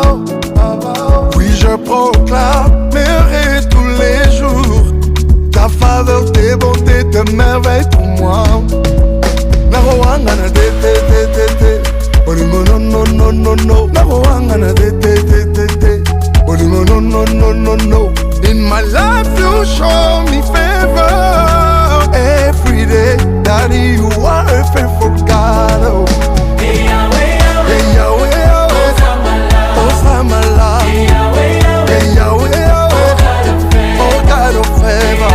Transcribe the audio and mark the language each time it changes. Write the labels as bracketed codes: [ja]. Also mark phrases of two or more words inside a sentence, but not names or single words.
[fr] Oui, je proclamerai tous les jours ta faveur, tes bontés, tes merveilles pour moi. Naroangana de te te te te, Olimo no no no no no. Naroangana de te te te te, Olimo no no no no no. [en] In my life you show me favor every day. Daddy, you are a faithful God. Oh. Hey Yahweh, Yahweh, hey Yahweh, Yahweh, Osamala. Hey Yahweh, Yahweh, hey Yahweh, Yahweh, oh God of favor.